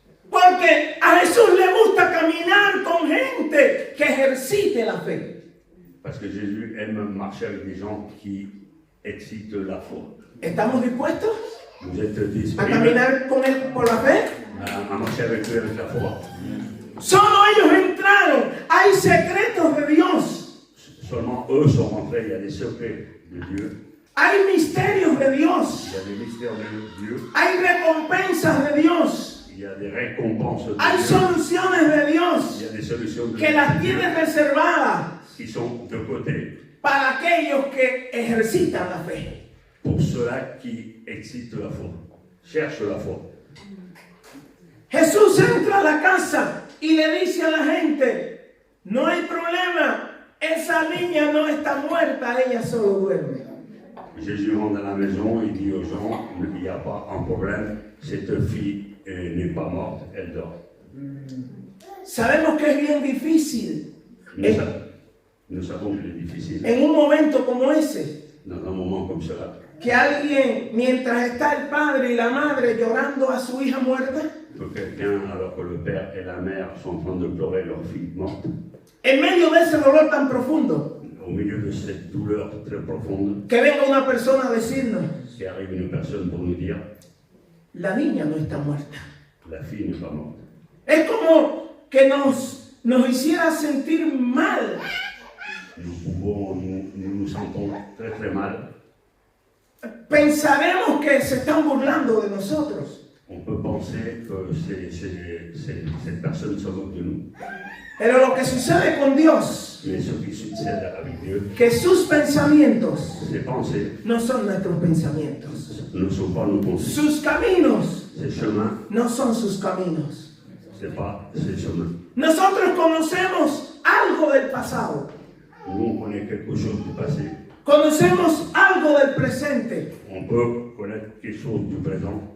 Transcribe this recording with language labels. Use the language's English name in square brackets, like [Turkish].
[Spanish] Porque a Jesús le gusta caminar con gente que ejercite la fe. [French] Parce que Jésus aime marcher avec des gens qui excitent la foi. [Spanish] ¿Estamos dispuestos [French] Vous êtes [Spanish] a [French] disponibles [Spanish] caminar con él por la fe? [French] à marcher avec eux avec la foi. [Spanish] Solo ellos entraron. Hay secretos de Dios. [French] Seulement eux sont rentrés, il y a des secrets de Dieu, [Spanish] Hay misterios de [French] il [Spanish] Dios. [French] y a des mystères de Dieu, [Spanish] Hay recompensas de Dios. [French] il y a des récompenses de [Spanish] Hay [French] Dieu, [Spanish] soluciones de [French] il [Spanish] Dios [French] y a des solutions de [Spanish] que las [French] Dieu [Spanish] tiene reservadas [French] qui sont de côté [Spanish] para aquellos que ejercitan la fe. [French] pour ceux-là qui excitent la foi, cherchent la foi. [Spanish] Jesús entra a la casa y le dice a la gente, no hay problema, esa niña no está muerta, ella solo duerme. [French] Jésus rentre dans la maison, il dit aux gens, il n'y a pas un problème, cette fille n'est pas morte, elle dort. [Spanish] Sabemos que es bien difícil [French] Nous savons qu'il est difficile, [Spanish] en un momento como ese, [French] dans un moment comme cela, [Spanish] que alguien, mientras está el padre y la madre llorando a su hija muerta, [French] que quelqu'un, alors que le père et la mère sont en train de pleurer leur fille morte, [Spanish] en medio de ese dolor tan profundo, [French] au milieu de cette douleur très profonde, [Spanish] que venga una persona a decirnos, [French] qu'arrive une personne pour nous dire, [Spanish] la niña no está muerta. [French] la fille n'est pas morte. [Spanish] Es como que nos hiciera sentir mal. [French] Nous nous sentons très très mal. [Spanish] Pensaremos que se están burlando de nosotros. [French] On peut penser que cette personne se moque de nous. [Spanish] Pero lo que sucede con Dios, [French] Mais ce qui succède avec Dieu, [Spanish] que sus pensamientos [French] ses pensées [Spanish] no son nuestros pensamientos. [French] ne sont pas nos pensées. [Spanish] Sus caminos [French] Ses chemins, [Spanish] no son sus caminos. [French] c'est pas ses chemins. [Spanish] Nosotros conocemos algo del pasado. [French] Nous, on connaît quelque chose du passé. [Spanish] Conocemos algo del presente [French] On peut connaître quelque chose du présent,